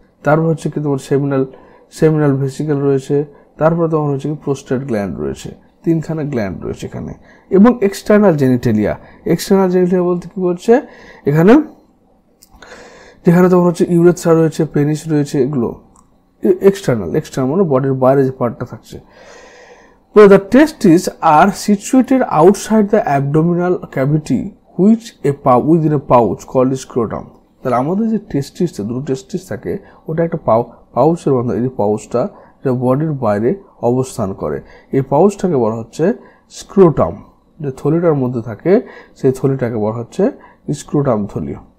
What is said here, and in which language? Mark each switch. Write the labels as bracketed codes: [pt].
[bn] তারপর হচ্ছে কি তোমার সেমিনাল ভেসিকল রয়েছে। তারপর তোমার হচ্ছে কি প্রোস্টেট গ্ল্যান্ড রয়েছে, 3খানা গ্ল্যান্ড রয়েছে এখানে। এবং এক্সটার্নাল জেনিটেলিয়া। এক্সটার্নাল জেনিটেলিয়া বলতে কি বলছে, এখানে যেখানে তোমার হচ্ছে ইউরেথ্রা রয়েছে, পেনিস রয়েছে, এগুলো এক্সটার্নাল মানে বডির বাইরে যে পার্টটা থাকছে। [en] So the testes are situated outside the abdominal cavity within a pouch called scrotum. [bn] তাহলে আমাদের যে টেস্টিস, দুটো টেস্টিস থাকে, ওটা একটা পাউচের মধ্যে, এই যে পাউচটা যা বডির বাইরে অবস্থান করে, এই পাউচটাকে বলা হচ্ছে স্ক্রোটাম। যে থলিটার মধ্যে থাকে সেই থলিটাকে বলা হচ্ছে স্ক্রোটাম থলি।